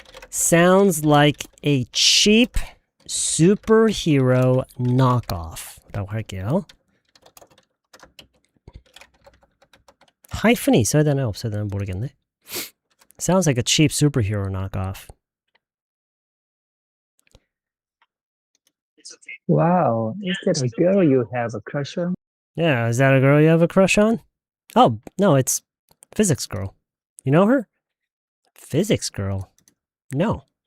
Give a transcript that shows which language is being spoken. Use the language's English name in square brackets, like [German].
[English] Sounds like a cheap superhero knockoff [Korean] 라고 할게요. 하이픈이 있어야 되나 없어야 되나 모르겠네. [English] Sounds like a cheap superhero knockoff. Wow, is that a girl you have a crush on? Yeah, is that a girl you have a crush on? Oh, no, it's physics girl. You know her? Physics girl. No.